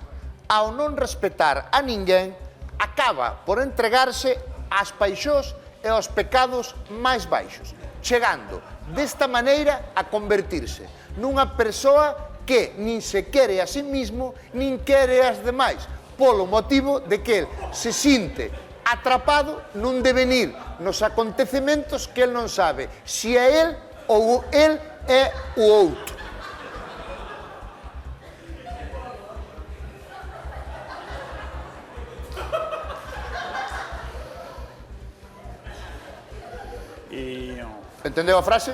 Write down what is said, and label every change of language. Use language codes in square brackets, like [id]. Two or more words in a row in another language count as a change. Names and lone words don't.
[gl] Ao non respetar a ninguén, acaba por entregarse ás paixóns e aos pecados máis baixos, chegando desta maneira a convertirse nunha persoa que nin se quere a si mismo, nin quere as demais, polo motivo de que el se sinte atrapado nun devenir nos acontecementos que el non sabe se é el ou el é o outro. Entendeu a frase?